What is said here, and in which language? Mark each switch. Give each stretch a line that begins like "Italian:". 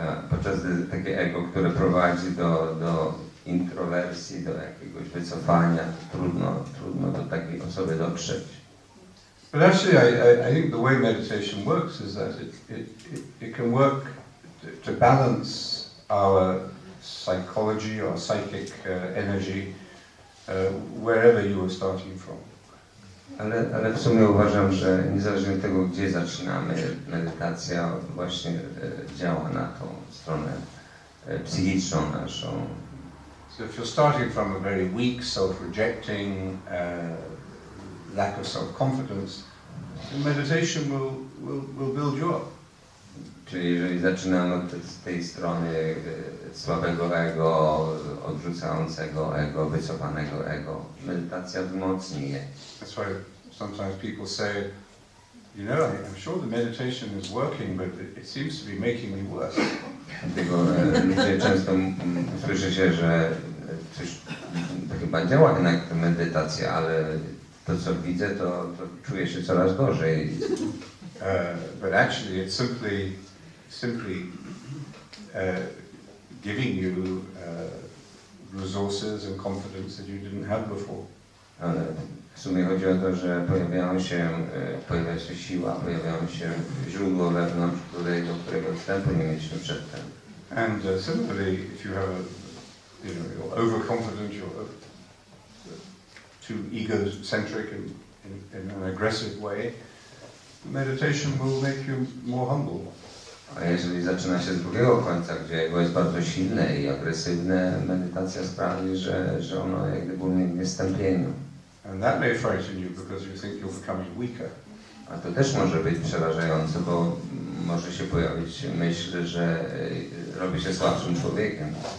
Polish: Podczas gdy takie ego, które prowadzi do introwersji, do jakiegoś wycofania, trudno do takiej osoby dotrzeć.
English: But actually, I think the way meditation works is that it can work to balance our psychology or psychic energy wherever you are starting from.
Polish: Ale w sumie uważam, że niezależnie od tego, gdzie zaczynamy, medytacja właśnie działa na tą stronę psychiczną naszą.
English: So if you're starting from a very weak, self-rejecting, lack of self-confidence, then meditation will build you up.
Polish: Czyli jeżeli zaczynamy od tej strony słabego ego, odrzucającego ego, wycofanego ego, medytacja wzmocni je.
English: That's why sometimes people say, you know, I'm sure the meditation is working, but it seems to be making me worse.
Polish: Dlatego ludzie często słyszy się, że coś chyba działa jednak ta medytacja, ale to co widzę, to czuję się coraz gorzej.
English: But actually it's simply giving you resources and confidence that you didn't have before.
Polish: Ale w sumie chodzi o to, że pojawia się siła, pojawiają się źródło wewnątrz, do którego wstępu nie mieliśmy przedtem.
English: And similarly, if you have you're overconfident, you're too egocentric in an aggressive way, meditation will make you more humble.
Polish: A jeżeli zaczyna się z drugiego końca, gdzie ego jest bardzo silne i agresywne, medytacja sprawi, że ono jak gdyby ulegnie stępieniu.
English: And that may frighten you because you think you're becoming weaker.
Polish: A to też może być przerażające, bo może się pojawić myśl, że robi się słabszym człowiekiem.